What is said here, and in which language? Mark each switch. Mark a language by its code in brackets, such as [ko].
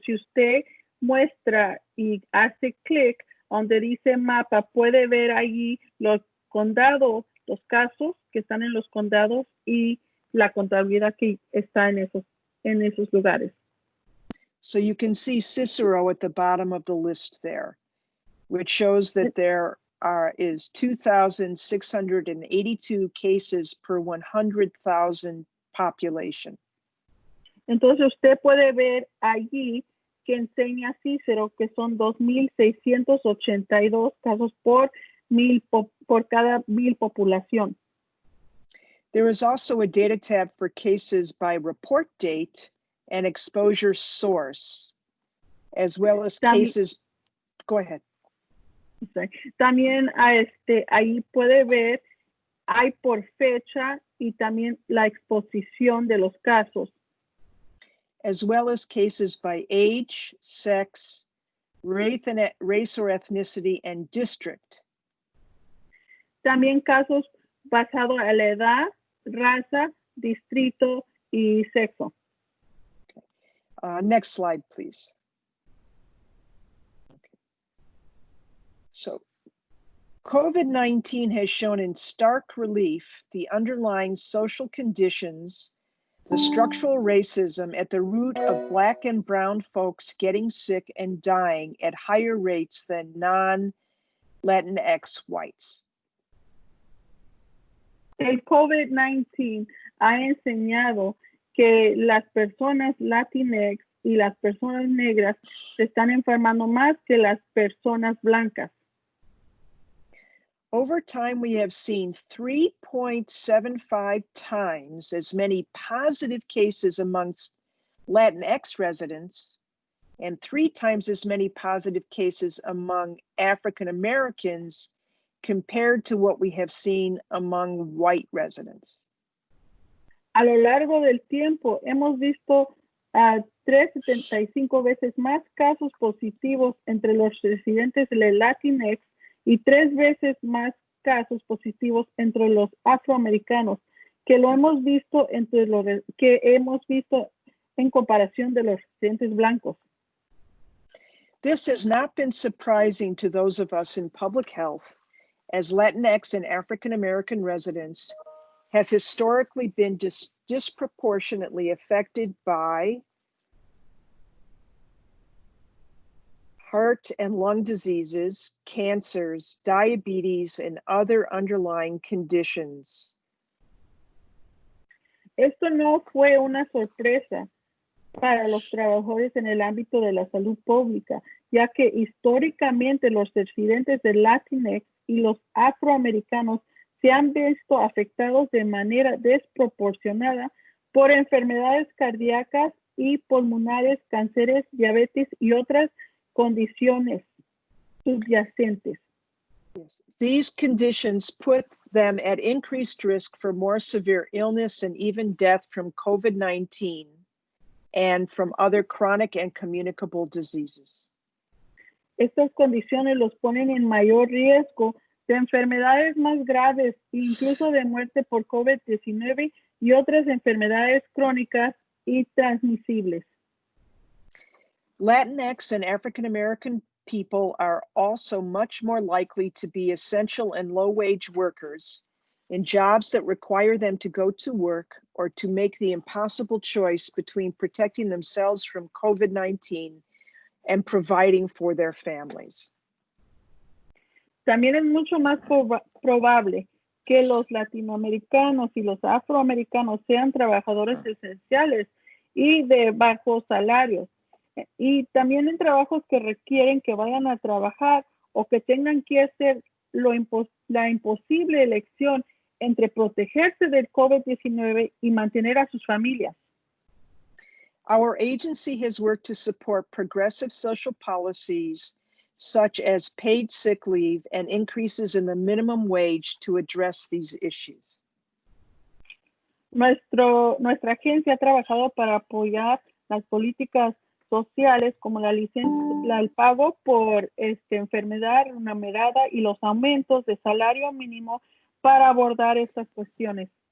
[es] Si usted muestra y hace clic donde dice mapa, puede ver allí los condados, los casos que están en los condados y la contabilidad que está en esos lugares. [en] So you can see Cicero at the bottom of the list there, which shows that there is 2,682 cases per 100,000 population. [es] Entonces usted puede ver allí que enseña Cicero que son 2,682 casos por cada 1,000 población. [en] There is also a data tab for cases by report date and exposure source, as well as cases. Go ahead. [es] También ahí puede ver, hay por fecha y también la exposición de los casos. [en] As well as cases by age, sex, race or ethnicity, and district. [es] También casos basados a la edad, raza, distrito y sexo. [en] Okay. Next slide, please. Okay. So, COVID-19 has shown in stark relief the underlying social conditions, the structural racism at the root of Black and brown folks getting sick and dying at higher rates than non-Latinx whites. [es] El COVID-19 ha enseñado que las personas Latinx y las personas negras se están enfermando más que las personas blancas. [en] Over time, we have seen 3.75 times as many positive cases amongst Latinx residents and 3 times as many positive cases among African Americans compared to what we have seen among white residents. [es] A lo largo del tiempo, hemos visto 3.75 veces más casos positivos entre los residentes de Latinx y 3 veces más casos positivos entre los afroamericanos que hemos visto en comparación de los residentes blancos. [en] This has not been surprising to those of us in public health, as Latinx and African American residents have historically been disproportionately affected by heart and lung diseases, cancers, diabetes, and other underlying conditions. [es] Esto no fue una sorpresa para los trabajadores en el ámbito de la salud pública, ya que históricamente los residentes de Latinx y los afroamericanos se han visto afectados de manera desproporcionada por enfermedades cardíacas y pulmonares, cánceres, diabetes y otras condiciones subyacentes. [en] Yes. These conditions put them at increased risk for more severe illness and even death from COVID-19 and from other chronic and communicable diseases. [es] Estas condiciones los ponen en mayor riesgo de enfermedades más graves, incluso de muerte por COVID-19 y otras enfermedades crónicas y transmisibles. [en] Latinx and African American people are also much more likely to be essential and low-wage workers in jobs that require them to go to work or to make the impossible choice between protecting themselves from COVID-19 and providing for their families. [es] También es mucho más probable que los latinoamericanos y los afroamericanos sean trabajadores esenciales y de bajos salarios, y también en trabajos que requieren que vayan a trabajar o que tengan que hacer la imposible elección entre protegerse del COVID-19 y mantener a sus familias. [en] Our agency has worked to support progressive social policies such as paid sick leave and increases in the minimum wage to address these issues. [es] Nuestra agencia ha trabajado para apoyar las políticas sociales como el pago por enfermedad remunerada y los aumentos de salario mínimo para abordar estas cuestiones.